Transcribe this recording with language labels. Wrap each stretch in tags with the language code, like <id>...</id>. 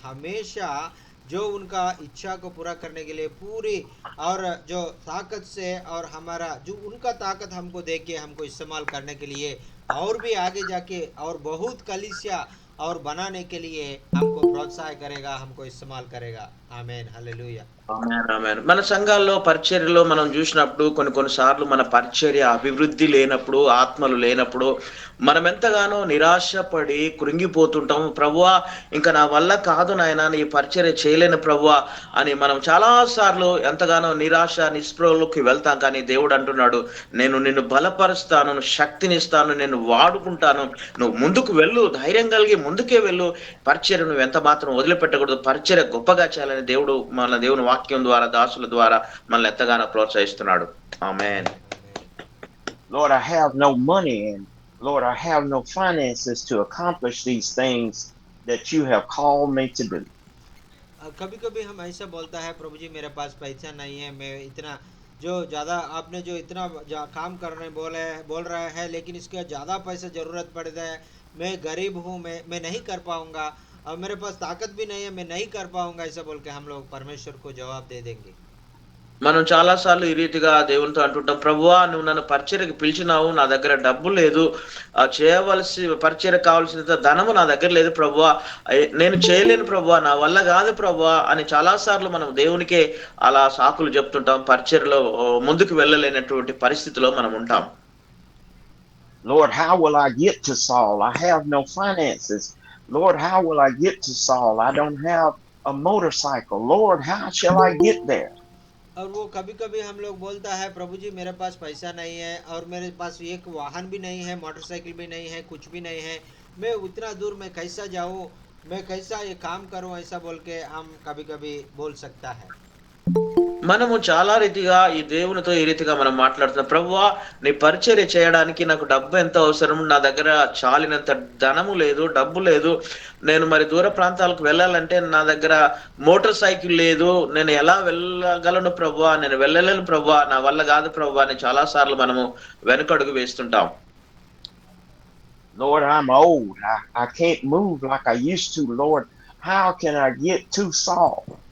<hi>हमेशा जो उनका इच्छा को पूरा करने के लिए पूरी और जो ताकत से और हमारा जो उनका ताकत हमको दे के हमको इस्तेमाल करने के लिए और भी आगे जाके और बहुत कलीसिया और बनाने के लिए हमको प्रोत्साहन करेगा, हमको इस्तेमाल करेगा। आमेन, हालेलुया।</hi> <te>మన సంఘాల్లో పరిచర్యలో మనం చూసినప్పుడు కొన్నిసార్లు మన పరిచర్య అభివృద్ధి లేనప్పుడు, ఆత్మలు లేనప్పుడు మనం ఎంతగానో నిరాశపడి కృంగిపోతుంటాము. ప్రభువా ఇంకా నా వల్ల కాదు నాయనా, ఈ పరిచర్య చేయలేను ప్రభువా అని మనం చాలా సార్లు ఎంతగానో నిరాశ నిస్పృహలోకి వెళ్తాం. కానీ దేవుడు అంటున్నాడు, నేను నిన్ను బలపరుస్తాను, శక్తినిస్తాను, నేను వాడుకుంటాను, నువ్వు ముందుకు వెళ్ళు, ధైర్యం కలిగి ముందుకే వెళ్ళు, పరిచర్య నువ్వు ఎంత మాత్రం వదిలిపెట్టకూడదు, పరిచర్య గొప్పగా చేయాలని దేవుడు మన దేవుని వాక్యం ద్వారా దాసుల ద్వారా మనల్ని ఎంతగానో ప్రోత్సహిస్తున్నాడు. ఆమేన్.</te> <en>Lord, I have no money and Lord, I have no finances to accomplish these things that you have called me to do.</en> <hi>कभी कभी हम ऐसा बोलता है, प्रभु जी मेरे पास पैसा नहीं है, मैं इतना जो ज़्यादा आपने जो इतना काम करने बोल रहा है, लेकिन इसका ज़्यादा पैसा ज़रूरत पड़ रहा है, मैं गरीब हूँ, मैं नहीं कर पाऊँगा, और मेरे पास ताकत भी नहीं है, मैं नहीं कर पाऊँगा, ऐसा बोल के हम लोग परमेश्वर को जवाब दे देंगे।</hi> <te>మనం చాలా సార్లు ఈ రీతిగా దేవునితో అంటుంటాం, ప్రభువా నువ్వు నన్ను పరిచర్యకు పిలిచినావు, నా దగ్గర డబ్బు లేదు, చేయవలసి పరిచర్యకు కావాల్సినంత ధనము నా దగ్గర లేదు ప్రభువా, నేను చేయలేను ప్రభువా, నా వల్ల కాదు ప్రభువా అని చాలా సార్లు మనం దేవునికే అలా సాకులు చెప్తుంటాం. పరిచర్యలో ముందుకు వెళ్ళలేనటువంటి పరిస్థితిలో మనం ఉంటాం.</te> <en>Lord, how will I get to Saul? I have no finances. Lord, how will I get to Saul? I don't have a motorcycle. Lord, how shall I get there?</en> <hi>और वो कभी कभी हम लोग बोलता है, प्रभु जी मेरे पास पैसा नहीं है, और मेरे पास एक वाहन भी नहीं है, मोटरसाइकिल भी नहीं है, कुछ भी नहीं है, मैं उतना दूर मैं कैसा जाऊँ, मैं कैसा ये काम करूँ, ऐसा बोल के हम कभी कभी बोल सकता है।</hi> <te>మనము చాలా రీతిగా ఈ దేవునితో ఈ రీతిగా మనం మాట్లాడుతున్నాం, ప్రభువా నీ పరిచర్య చేయడానికి నాకు డబ్బు ఎంత అవసరం, నా దగ్గర చాలినంత ధనము లేదు, డబ్బు లేదు, నేను మరి దూర ప్రాంతాలకు వెళ్ళాలంటే నా దగ్గర మోటార్ సైకిల్ లేదు, నేను ఎలా వెళ్ళగలను ప్రభువా, నేను వెళ్ళలేను ప్రభువా, నా వల్ల కాదు ప్రభువా అని చాలా సార్లు మనము వెనుకడుగు వేస్తుంటాం.</te> <en>Lord, I'm old. I can't move like I used to. Lord, how can I get to Saul?</en>